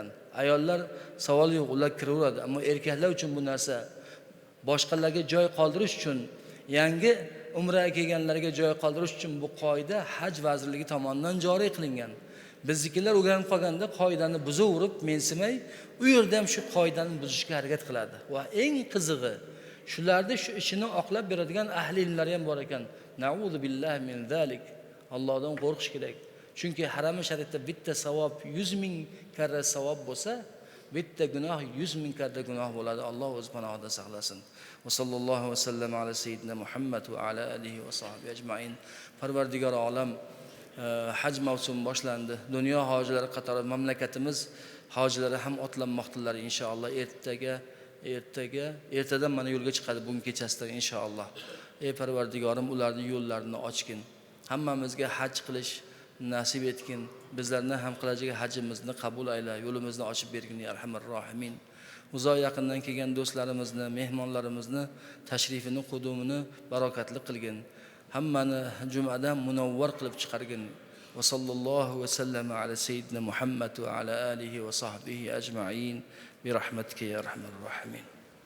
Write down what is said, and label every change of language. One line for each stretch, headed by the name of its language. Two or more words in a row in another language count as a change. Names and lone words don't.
Uzbek: Ayollar savol yo'q, ular kiraveradi, ammo erkaklar uchun bu narsa boshqalarga joy qoldirish uchun, yangi umraga kelganlarga joy qoldirish uchun bu qoida haj vazirligi tomonidan joriy qilingan. Biznikilar o'rganib qolganda qoidani buzaverib, mensimay, u yerda ham shu qoidani buzishga harakat qiladi. Va eng qizig'i, shularda shu ishini oqlab beradigan ahli ilmlar ham bor ekan.
Arabic: نعوذ بالله من ذلك.
Uzbek: Allohdan qo'rqish kerak. Chunki haram-i sharifda bitta savob 100 ming karra savob bo'lsa, bitta gunoh 100 ming karra gunoh bo'ladi. Alloh o'z panohida saqlasin.
Arabic: وصلى الله وسلم على سيدنا محمد وعلى آله وصحبه أجمعين.
Uzbek: Parvardigor olam, haj mavsumi boshlandi. Dunyo hojilari qatori mamlakatimiz hojilari ham otlanmoqdilar inshaalloh. Ertadan mana yo'lga chiqadi bugun kechasidan inshaalloh. Ey Parvardigorim, ularning yo'llarini ochgin. Hammamizga haj qilish nasib etgin. Bizlarni ham qilajak hajimizni qabul ayla, yo'limizni ochib bergin
Arabic: يا أرحم الراحمين.
Uzbek: Uzoq yaqindan kelgan do'stlarimizni, mehmonlarimizni tashrifini, qudumini barokatli qilgin. Hammani jumadan munavvar qilib chiqargin.
Arabic: وصلى الله وسلم على سيدنا محمد وعلى آله وصحبه أجمعين برحمتك يا أرحم الراحمين.